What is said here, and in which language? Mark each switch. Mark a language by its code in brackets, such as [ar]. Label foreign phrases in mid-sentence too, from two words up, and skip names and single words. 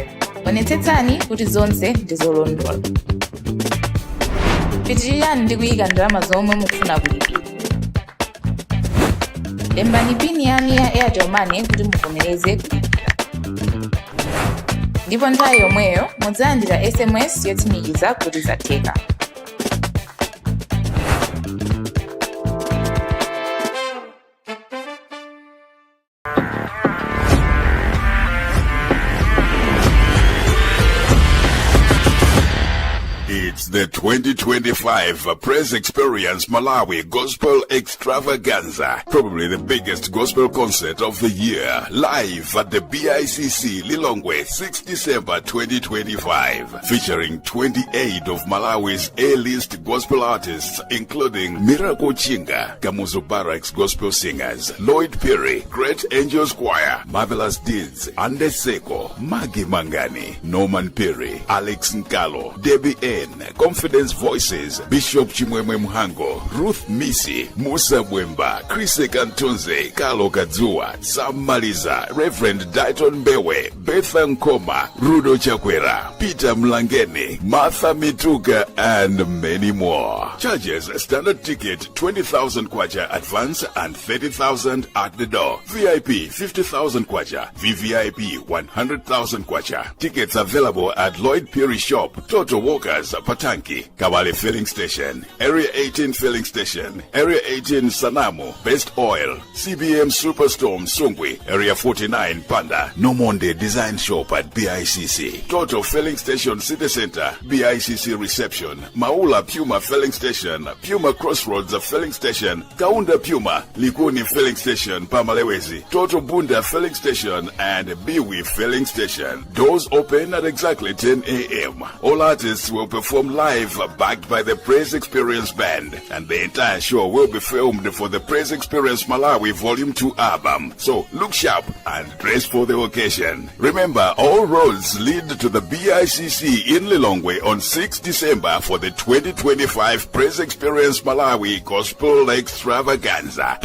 [ny] Onetsetsani kuti zonse ndi zolondola. Pitirirani ndi kuyika ndalama zomwe mukufuna kulipira. Lembani pini yanu ya Airtel Money kuti muvomereze kulipira. Ndipo nthawi yomweyo mudzalandira SMS yotsimikiza kuti zatheka. [en] It's the 2025 Press Experience Malawi Gospel Extravaganza, probably the biggest gospel concert of the year, live at the BICC Lilongwe, 6 December 2025, featuring 28 of Malawi's A-list gospel artists, including Miracle Chinga, Kamuzu Barracks Gospel Singers, Lloyd Perry, Great Angels Choir, Marvelous Deeds, Ande Seko, Maggie Mangani, Norman Perry, Alex Nkalo, Debbie N, Confidence Voices, Bishop Chimwemwe Muhango, Ruth Misi, Musa Bwemba, Chris Kantunze, Carlo Kadzua, Sam Maliza, Reverend Dayton Bewe, Betha Nkoma, Rudo Chakwera, Peter Mlangeni, Martha Mituga, and many more. Charges: standard ticket 20,000 kwacha advance and 30,000 at the door. VIP 50,000 kwacha, VVIP 100,000 kwacha. Tickets available at Lloyd Perry Shop, Toto Walkers, Patanki, Kabale Filling Station, Area 18 Filling Station, Area 18 Sanamu, Best Oil, CBM Superstorm Sungwi, Area 49 Panda, Nomonde Design Shop at BICC, Toto Filling Station City Center, BICC Reception, Maula Puma Filling Station, Puma Crossroads Filling Station, Kaunda Puma, Likuni Filling Station, Pamalewezi, Toto Bunda Filling Station, and Biwi Filling Station. Doors open at exactly 10 a.m. All artists will perform perform live, backed by the Praise Experience Band. And the entire show will be filmed for the Praise Experience Malawi Volume 2 album. So look sharp and dress for the occasion. Remember, all roads lead to the BICC in Lilongwe on 6 December for the 2025 Praise Experience Malawi Gospel Extravaganza.